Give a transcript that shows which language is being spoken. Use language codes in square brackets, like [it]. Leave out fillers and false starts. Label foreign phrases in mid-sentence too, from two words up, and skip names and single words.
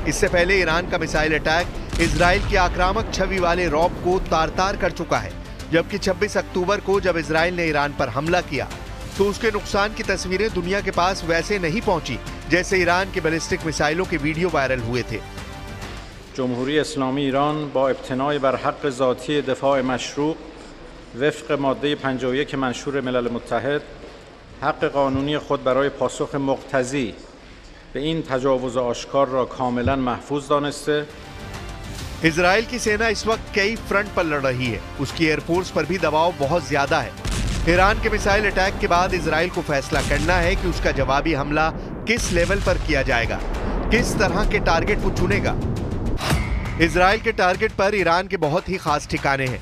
[hi] इससे पहले ईरान का [en] missile attack [hi] इजराइल की आक्रामक छवि वाले रॉब को तार तार कर चुका है। जबकि 26 अक्टूबर को जब इजराइल ने ईरान पर हमला किया तो उसके नुकसान की तस्वीरें दुनिया के पास वैसे नहीं पहुंची जैसे ईरान के बैलिस्टिक मिसाइलों के वीडियो वायरल हुए थे। [fa] جمهوری اسلامی ایران با ابتنای بر حق ذاتی دفاع مشروع وفق ماده 51 منشور ملل متحد حق قانونی خود برای پاسخ مقتضی به این تجاوز آشکار را کاملا محفوظ دانسته [hi] इजराइल की सेना इस वक्त कई फ्रंट पर लड़ रही है। उसकी एयरफोर्स पर भी दबाव बहुत ज्यादा है। ईरान के [en] missile attack [hi] के बाद इजराइल को फैसला करना है कि उसका जवाबी हमला किस लेवल पर किया जाएगा, किस तरह के टारगेट वो चुनेगा। इजराइल के टारगेट पर ईरान के बहुत ही खास ठिकाने हैं।